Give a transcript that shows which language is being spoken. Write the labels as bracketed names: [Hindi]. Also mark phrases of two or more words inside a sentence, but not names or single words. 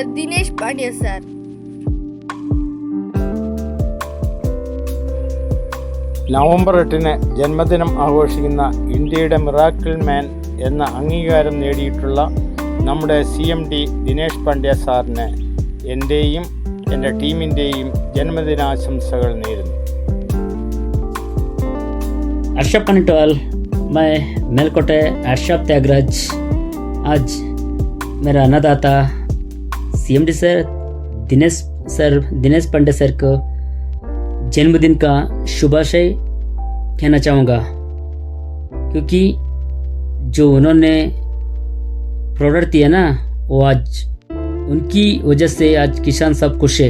[English] Dinesh Pandya sir. [Malayalam] നവംബർ 8 ജന്മദിനം ആഘോഷിക്കുന്ന ഇന്ത്യയുടെ മിറാക്കിൾ മാൻ എന്ന അംഗീകാരം നേടിയിട്ടുള്ള നമ്മുടെ CMD ദിനേശ് പാണ്ഡ്യ സാറിന് എൻ്റെയും എൻ്റെ ടീമിൻ്റെയും ജന്മദിനാശംസകൾ നേരുന്നു. [Hindi] आर्शॉप कनिटवाल, मैं मेलकोटे आर्शॉप त्यागराज. आज मेरा अन्नदाता CMD सर दिनेश पांडे सर को जन्मदिन का शुभाशय कहना चाहूँगा, क्योंकि जो उन्होंने प्रोडक्ट दिया ना, वो आज उनकी वजह से आज किसान सब खुश है.